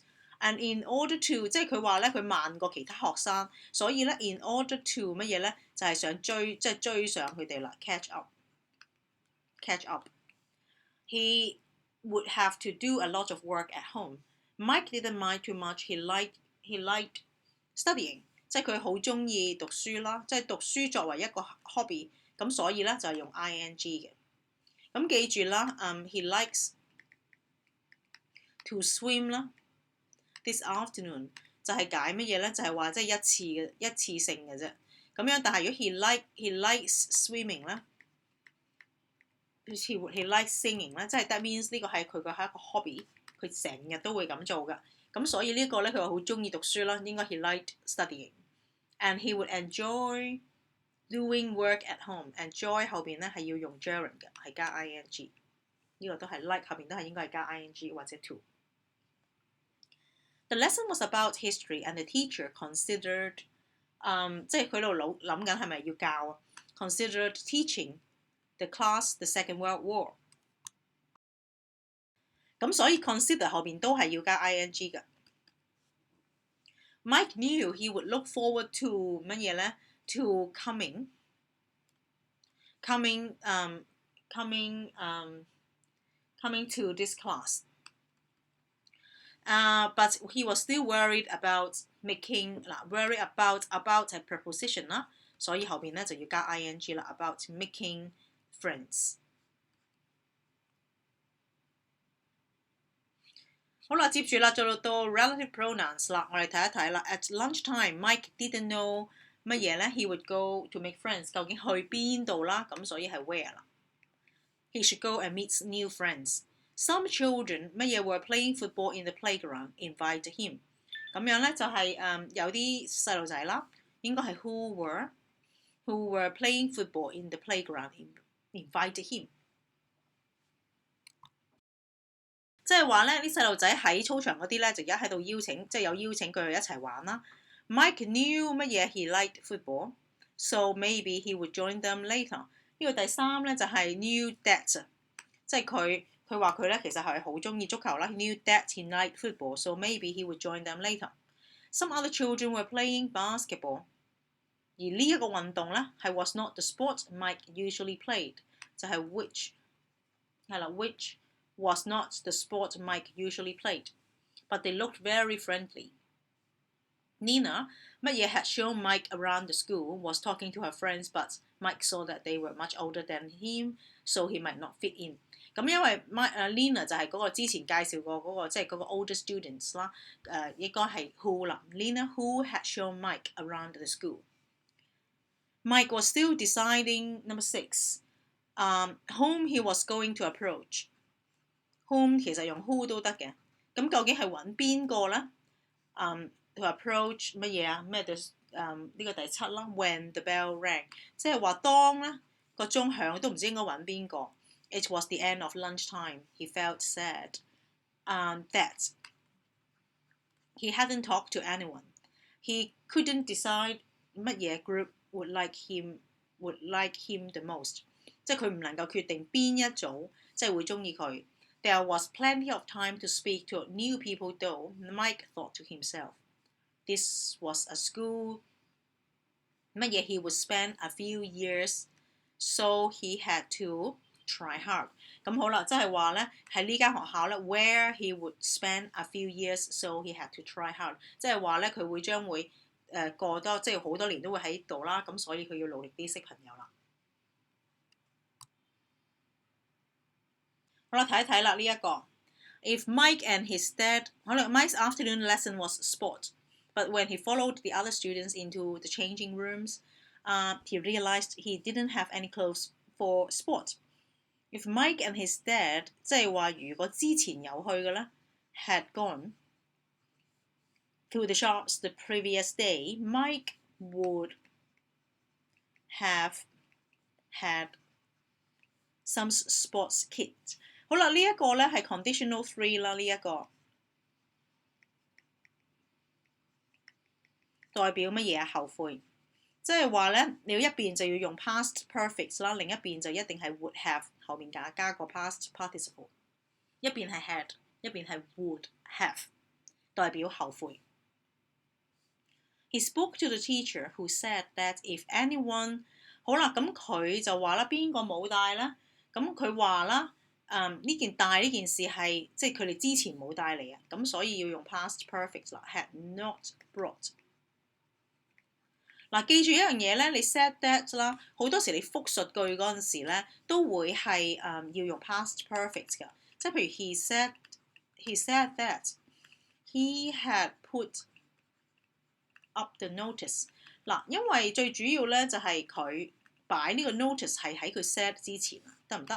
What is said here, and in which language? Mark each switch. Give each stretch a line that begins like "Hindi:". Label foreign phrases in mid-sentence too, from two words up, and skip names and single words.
English: And in order to
Cantonese: 即係佢話咧，佢慢過其他學生，所以咧
English: in order to
Cantonese: 乜嘢咧，就係想追上佢哋啦 ，
English: catch up. He would have to do a lot of work at home. Mike didn't mind too much. He liked studying.
Cantonese: 即係佢好中意讀書啦，即係讀書作為一個 hobby。咁所以咧就係用 ing 嘅。咁記住啦，
English: he likes to swim
Cantonese: 啦。
English: This afternoon
Cantonese: 就係解乜嘢咧？就係話即係一次性嘅啫。咁樣，但係如果
English: he likes swimming
Cantonese: 咧
English: he likes singing
Cantonese: 咧，即係
English: that means
Cantonese: 呢個係佢係一個 hobby， 佢成日都會咁做㗎。咁所以呢個咧佢話好中意讀書啦，應該
English: he liked studying。 And he would enjoy doing work at home。
Cantonese: enjoy 後邊咧係要用 gerund 嘅，係加 ing。呢個都係 like 後邊都係應該係加 ing 或者 to。
English: The lesson was about history and the teacher considered，
Cantonese: 即係佢喺度諗緊係咪要教啊 ？
English: Considered teaching the class the Second World War。
Cantonese: 咁所以 consider 後邊都係要加 ing 嘅。
English: Mike knew he would look forward to 乜嘢咧 ？To coming to this class。But he was still worried about making worry about
Cantonese: 係 preposition 啦，所以後邊咧就要加 ing 啦
English: ，about making friends。
Cantonese: 好啦，接住啦，就到
English: relative pronouns
Cantonese: 啦，我哋睇一睇啦。
English: At lunchtime, Mike didn't know
Cantonese: 乜嘢咧 ？
English: He would go to make friends，
Cantonese: 究竟去邊度啦？咁所以係 where 啦。
English: He should go and meet new friends。Some children 乜嘢 were playing football in the playground. Invite him。
Cantonese: 咁樣咧就係有啲細路仔啦，應該係
English: who were playing football in the playground. Invite him。
Cantonese: 即係話咧，啲細路仔喺操場嗰啲咧，就而家喺度邀請，即係有邀請佢哋一齊玩啦。
English: Mike knew
Cantonese: 乜嘢
English: he liked football, so maybe he would join them later。
Cantonese: 呢個第三咧就係
English: knew that，
Cantonese: 即係佢話佢咧其實係好中意足球啦。
English: He knew that he liked football, so maybe he would join them later. Some other children were playing basketball。
Cantonese: 而呢一個運動咧係
English: was not the sport Mike usually played，就係 which 係啦 which was not the sport Mike usually played, but they looked very friendly. Nina 乜嘢 had shown Mike around the school, was talking to her friends, but Mike saw that they were much older than him, so he might not fit in。
Cantonese: 咁因為Lena 就係嗰個之前介紹過嗰個即係嗰個
English: older students
Cantonese: 啦，應該係 who 啦 ，
English: Lena who had shown Mike around the school. Mike was still deciding number 6, whom he was going to approach。Whom
Cantonese: 其實用 who 都得嘅，咁究竟係揾邊個咧
English: ？To approach 乜嘢啊？
Cantonese: 咩對呢個第7啦 ？
English: When the bell rang，
Cantonese: 即係話當咧個鐘響都唔知應該揾邊個。
English: It was the end of lunchtime. He felt sad that he hadn't talked to anyone. He couldn't decide 乜嘢 group would like him the most，
Cantonese: 即係佢唔能夠決定邊一組即係會中意佢。
English: There was plenty of time to speak to new people, though. Mike thought to himself, this was a school 乜嘢 he would spend a few years, so he had to try hard。
Cantonese: 咁好啦，即係話咧喺呢間學校咧 ，
English: where he would spend a few years, so he had to try hard。
Cantonese: 即係話咧佢將會過多即係好多年都會喺度啦，咁所以佢要努力啲識朋友啦。好啦，睇一睇啦呢一個。
English: If Mike and his dad，好啦 ，Mike's afternoon lesson was sport, but when he followed the other students into the changing rooms, he realized he didn't have any clothes for sport. If Mike and his dad，
Cantonese: 即係話如果之前有去嘅咧
English: ，had gone to the shops the previous day, Mike would have had some sports kit。
Cantonese: 好啦，呢一個咧係 conditional 3啦，呢一個代表乜嘢啊？後悔，即係話咧，你要一邊就要用
English: past perfect
Cantonese: 啦，另一邊就一定係
English: would have
Cantonese: 後面加個
English: past participle，
Cantonese: 一邊係 had， 一邊係 would have，代表後悔。
English: He spoke to the teacher who said that if anyone，
Cantonese: 好啦，咁佢就話啦，邊個冇帶咧？咁佢話啦。帶呢件事係即係佢哋之前冇帶嚟啊，咁所以要用
English: past perfect
Cantonese: 啦 ，
English: had not brought。
Cantonese: 嗱，記住一樣嘢咧，你
English: said that
Cantonese: 啦，好多時你複述句嗰陣時咧，都會係要用
English: past perfect
Cantonese: 㗎，即係譬如
English: he said he said that he had put up the notice。
Cantonese: 嗱，因為最主要咧就係佢擺呢個 notice 係喺佢 said 之前啊，得唔得？